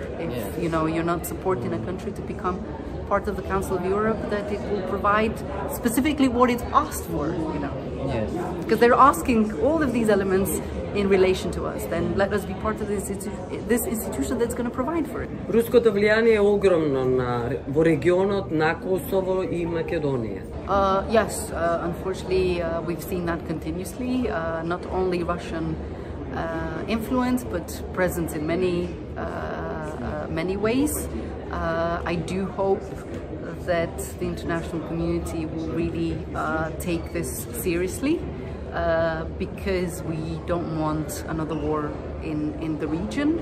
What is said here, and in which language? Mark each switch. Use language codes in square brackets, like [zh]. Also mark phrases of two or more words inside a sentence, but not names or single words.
[en] If you know, you're not supporting a country to become part of the Council of Europe, that it will provide specifically what it's asked for, you know. Because they're asking all of these elements in relation to us, then let us be part of this institution that's going to provide for it. [mk] Руското влијание е огромно во регионот на Косово и Македонија. [en] Yes, unfortunately, we've seen that continuously. Not only Russian influence, but presence in many ways. I do hope that the international community will really take this seriously, because we don't want another war in the region.